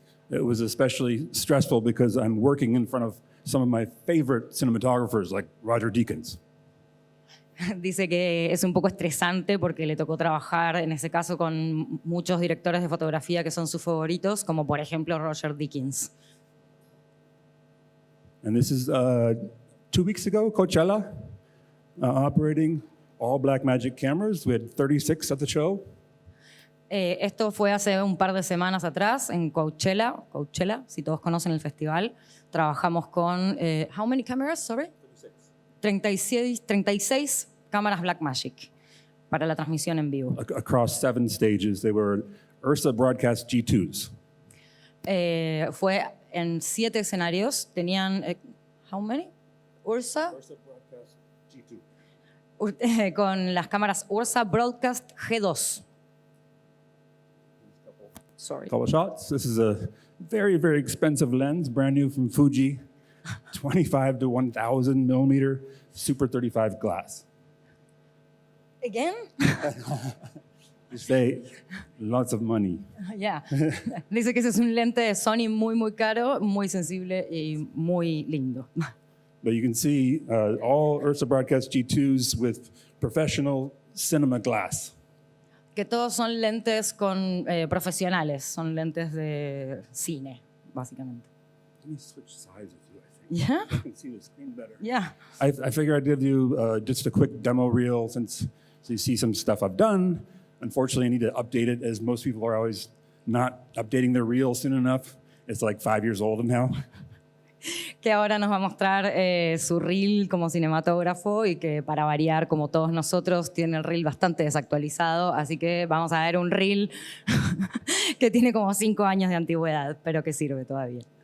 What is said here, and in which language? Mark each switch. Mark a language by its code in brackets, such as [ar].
[en] It was especially stressful because I'm working in front of some of my favorite cinematographers like Roger Deakins. [es] Dice que es un poco estresante porque le tocó trabajar, en ese caso, con muchos directores de fotografía que son sus favoritos, como por ejemplo Roger Deakins. [en] And this is 2 weeks ago, Coachella, operating all Blackmagic cameras. We had 36 at the show. [es] Esto fue hace un par de semanas atrás en Coachella, si todos conocen el festival. Trabajamos con, [en] how many cameras, sorry? [es] 36 cámaras Blackmagic para la transmisión en vivo. [en] Across 7 stages, they were Ursa Broadcast G2s. [es] Fue en 7 escenarios. Tenían, [en] how many? [es] Ursa [en] Broadcast G2. [es] Con las cámaras Ursa Broadcast G2. [en] Sorry. Couple shots. This is a very, very expensive lens, brand new from Fuji, 25 to 1,000 millimeter, Super 35 glass. Again? You say lots of money. Yeah. [es] Dice que ese es un lente de Sony muy, muy caro, muy sensible y muy lindo. [en] But you can see all Ursa Broadcast G2s with professional cinema glass. [es] Que todos son lentes con profesionales, son lentes de cine, básicamente. [en] Let me switch sides with you, I think. Yeah? I can see the screen better. Yeah. I figured I'd give you just a quick demo reel so you see some stuff I've done. Unfortunately, I need to update it, as most people are always not updating their reel soon enough. It's like 5 years old now. [es] Que ahora nos va a mostrar su reel como cinematógrafo y que, para variar, como todos nosotros, tiene el reel bastante desactualizado. Así que vamos a ver un reel que tiene como 5 años de antigüedad, pero que sirve todavía.